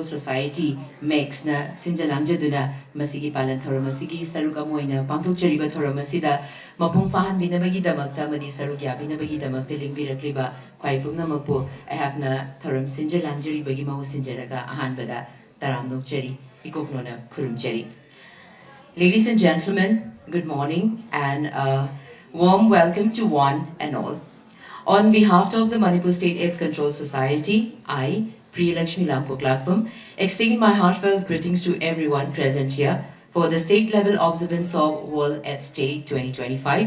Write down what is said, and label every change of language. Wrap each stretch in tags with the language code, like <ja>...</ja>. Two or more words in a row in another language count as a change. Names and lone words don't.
<mni>Society MACS ꯅ ꯁꯤꯟꯖ-ꯂꯥꯡꯖꯗꯨꯅ ꯃꯁꯤꯒꯤ ꯄꯥꯂꯟ ꯊꯧꯔꯝ ꯑꯁꯤꯒꯤ ꯁꯔꯨꯛ ꯑꯃ ꯑꯣꯏꯅ ꯄꯥꯡꯊꯣꯛꯆꯔꯤꯕ ꯊꯧꯔꯝ ꯑꯁꯤꯗ ꯃꯄꯨꯡ ꯐꯥꯍꯟꯕꯤꯅꯕꯒꯤꯗꯃꯛꯇ ꯑꯃꯗꯤ ꯁꯔꯨꯛ ꯌꯥꯕꯤꯅꯕꯒꯤꯗꯃꯛꯇ ꯂꯦꯡꯕꯤꯔꯛꯂꯤꯕ ꯈ꯭ꯋꯥꯏ ꯄꯨꯝꯅꯃꯛꯄꯨ ꯑꯩꯍꯥꯛꯅ ꯊꯧꯔꯝ ꯁꯤꯟꯖ-ꯂꯥꯡꯖꯔꯤꯕꯒꯤ ꯃꯍꯨꯠ ꯁꯤꯟꯖꯔꯒ ꯑꯍꯥꯟꯕꯗ ꯇꯔꯥꯝ ꯅꯣꯛꯆꯔꯤ, ꯏꯀꯣꯛꯅꯣꯅ ꯈꯨꯔꯨꯝꯖꯔꯤ꯫</mni> <en>Ladies and gentlemen, good morning and a warm welcome to one and all. On behalf of the Manipur State AIDS Control Society, I, Priya Lakshmi Lampoklakpam, extend my heartfelt greetings to everyone present here for the state-level observance of World AIDS Day 2025.</en>